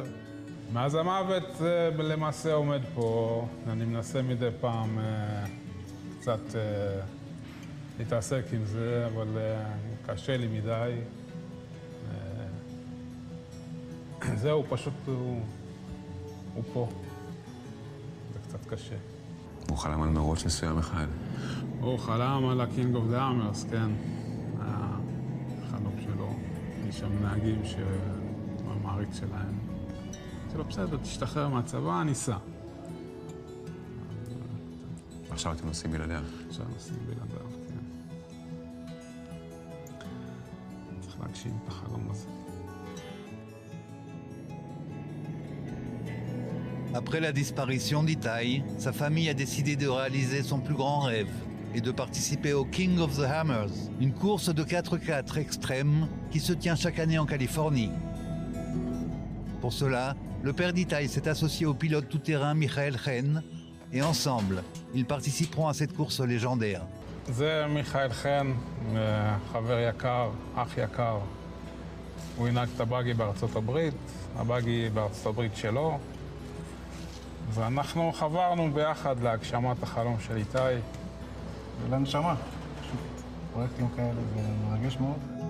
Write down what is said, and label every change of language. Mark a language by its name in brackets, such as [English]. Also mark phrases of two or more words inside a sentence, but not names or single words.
[Hebrew] מאז המוות למעשה עומד פה, אני מנסה מדי פעם קצת להתעסק עם זה, אבל קשה לי מדי. זהו, פשוט הוא פה. זה קצת קשה. הוא חלם על מרוץ מסוים אחד. הוא חלם על ה-King of the Hammers, כן. החלום שלו. יש שם נהגים שהוא המעריץ שלהם. שלא בסדר, תשתחרר מהצבא, ניסע. עכשיו אתם נוסעים בלעדיו. עכשיו נוסעים בלעדיו, כן. צריך להגשים את החלום הזה. [French] Après la disparition d'Itai, sa famille a décidé de réaliser son plus grand rêve et de participer au King of the Hammers, une course de 4x4 extrême qui se tient chaque année en Californie. Pour cela, le père d'Itai s'est associé au pilote tout-terrain Michael Chen et ensemble, ils participeront à cette course légendaire. [Hebrew] זה מיכאל חן, חבר יקר, אח יקר. הוא ינהג את הבאגי בארצות הברית, הבאגי בארצות הברית שלו. ואנחנו חברנו ביחד להגשמת החלום של איתי. ולנשמה, פרויקטים כאלה, זה מרגש מאוד.